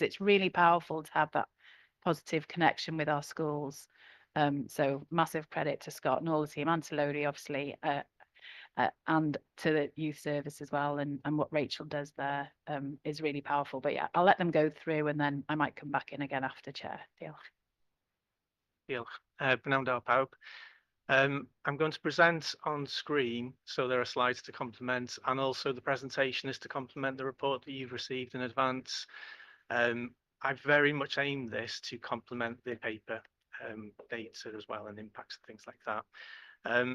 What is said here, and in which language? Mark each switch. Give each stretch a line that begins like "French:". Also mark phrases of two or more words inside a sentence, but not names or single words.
English: It's really powerful to have that positive connection with our schools. So massive credit to Scott and all the team, and to Lodi, obviously, and to the youth service as well. And what Rachel does there is really powerful. But yeah, I'll let them go through and then I might come back in again after, Chair.
Welsh: Diolch. Diolch. Pnawn da pawb.
English: I'm going to present on screen, so there are slides to complement, and also the presentation is to complement the report that you've received in advance. I very much aim this to complement the paper data as well, and impacts and things like that.